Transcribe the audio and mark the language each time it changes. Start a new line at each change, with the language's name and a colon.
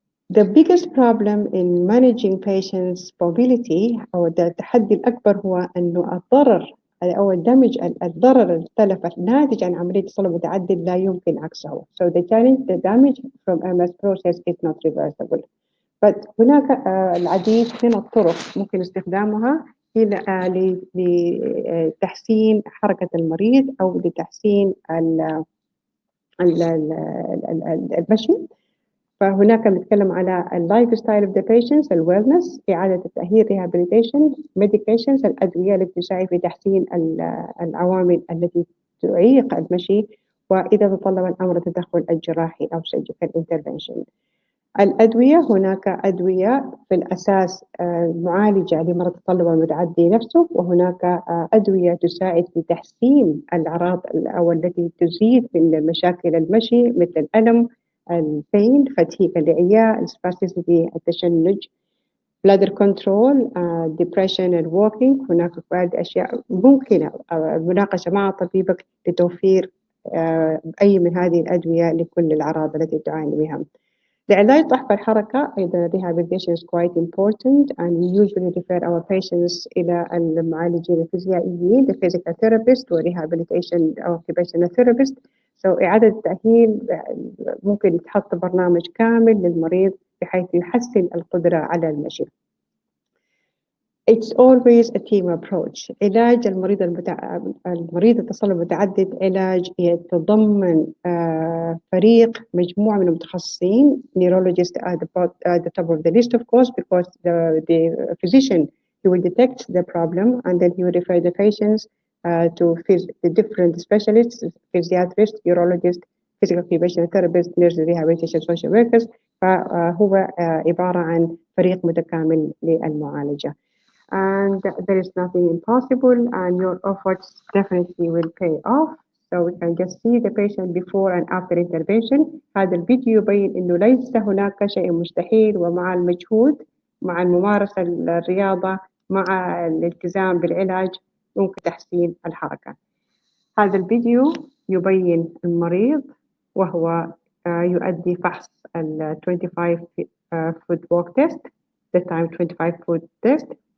English: The biggest problem in managing patients' mobility
Arabic: أو التحدي الأكبر هو أنه الضرر أو الضرر التلف الناتج عن عملية التصلب المتعدد لا يمكن عكسه.
English: So the damage from MS process is not reversible.
Arabic: But هناك العديد من الطرق ممكن استخدامها لتحسين حركة المريض أو لتحسين المشي. فهناك نتكلم على
English: اللايف style of the patients,
Arabic: الويلنس، إعادة التأهيل، ريهابيليتيشن، ميديكيشنز، الأدوية التي تساعد في تحسين العوامل التي تعيق المشي، وإذا تطلب الأمر التدخل الجراحي أو
English: surgical intervention.
Arabic: الأدوية، هناك أدوية في الأساس معالجة لمرض التصلب المتعدي نفسه، وهناك أدوية تساعد في تحسين الأعراض أو التي تزيد من مشاكل المشي مثل الألم، البين، فتيق الإعياء، السباستيسيتي، التشنج،
English: bladder control، depression and walking.
Arabic: هناك بعض أشياء ممكنة المناقشة مع طبيبك لتوفير أي من هذه الأدوية لكل الأعراض التي تعاني بها. لعلاج ضعف الحركة أيضا
English: rehabilitation is quite important, and we usually refer our patients
Arabic: إلى المعالجين الفيزيائيين،
English: the physical therapist و rehabilitation أو occupational therapist.
Arabic: So إعادة التأهيل ممكن تحط برنامج كامل للمريض بحيث يحسن القدرة على المشي.
English: It's always a team approach.
Arabic: علاج المريض التصلب المتعدد علاج يتضمن فريق مجموعة من المتخصصين.
English: Neurologists at the top of the list, of course, because the physician, he will detect the problem and then he will refer the patients to the different specialists, physiatrists, urologists, physical occupational therapists, nurses, rehabilitation, social workers.
Arabic: فهو عبارة عن فريق متكامل للمعالجة.
English: And there is nothing impossible, and your efforts definitely will pay off. So we can just see the patient before and after intervention.
Arabic: هذا الفيديو يبين إنه ليس هناك شيء مستحيل، ومع المجهود، مع الممارسة الرياضة، مع الالتزام بالعلاج ممكن تحسين الحركة. هذا الفيديو يبين المريض وهو يؤدي فحص ال
English: 25 foot walk test, the time 25 foot test.